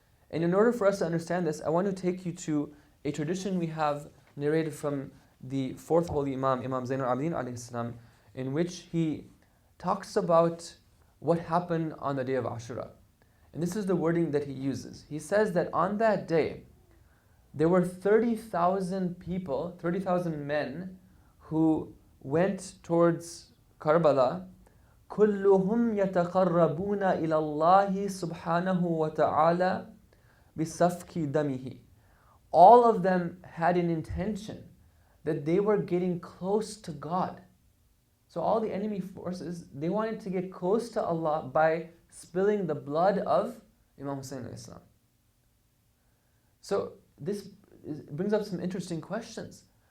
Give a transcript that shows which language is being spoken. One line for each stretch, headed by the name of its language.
English: And in order for us to understand this, I want to take you to a tradition we have narrated from the 4th holy Imam, Imam Zainul Abidin alayhi salam, in which he talks about what happened on the day of Ashura. And this is the wording that he uses. He says that on that day, there were 30,000 people, 30,000 men who went towards Karbala.
Arabic: كلهم يتقربون إلى الله سبحانه وتعالى بسفك دمه.
English: All of them had an intention that they were getting close to God. So all the enemy forces, they wanted to get close to Allah by spilling the blood of Imam Hussein alayhi salam. So this brings up some interesting questions.